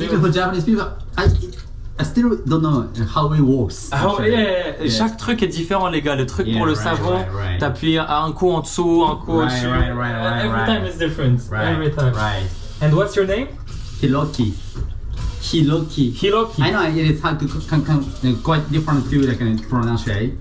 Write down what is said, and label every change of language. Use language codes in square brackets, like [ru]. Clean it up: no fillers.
[en] Even for Japanese people, I still don't know how it works. [fr] Chaque truc est différent, les gars. Le truc pour le savon, t'appuies un coup en dessous, un coup au-dessus. [en] Every time is different. Every time. Right. And what's your name? Hiroki. I know it is hard to quite different to like pronunciation.